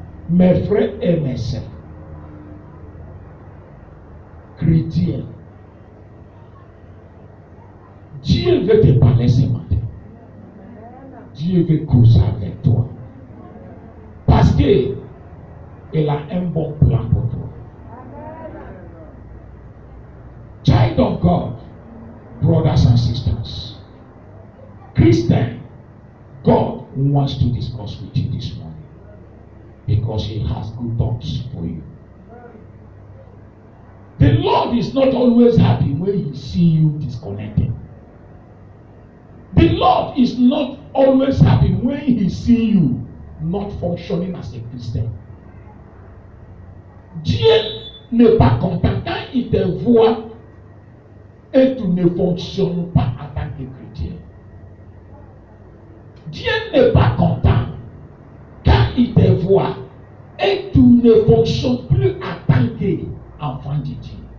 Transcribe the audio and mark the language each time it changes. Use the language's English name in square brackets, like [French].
[French] Mes frères et mes sœurs, chrétiens, Dieu veut te parler ce matin. Dieu veut causer avec toi. Parce que il a un bon plan pour toi. [English] Child of God, brothers and sisters, Christian, God wants to discuss with you this morning because He has good thoughts for you. The Lord is not always happy when He sees you disconnected. The Lord is not always happy when He sees you not functioning as a Christian. [French] Dieu n'est pas content quand il te voit et tu ne fonctionnes pas en tant que chrétien. Dieu n'est pas content quand il te voit et tu ne fonctionnes plus en tant qu'enfant de Dieu.